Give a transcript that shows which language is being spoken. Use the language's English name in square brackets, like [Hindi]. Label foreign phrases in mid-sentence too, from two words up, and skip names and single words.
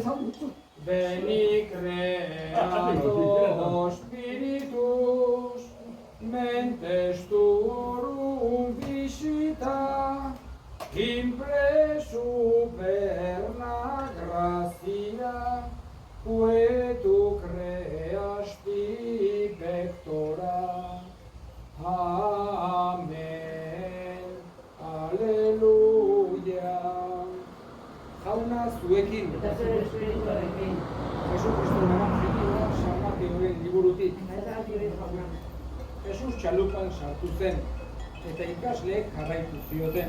[Latin] Veni creator spiritus, mentes tuorum visita, impresu perna gracia, que tu creasti pectora. Amen. Aleluya. [Basque] Jauna zuekin. Eta zer espirituarekin. Jesus Kristoren evangelioa San Mateoren liburutik. Jesus txalupan sartu zen, eta ikasleek jarraitu zioten.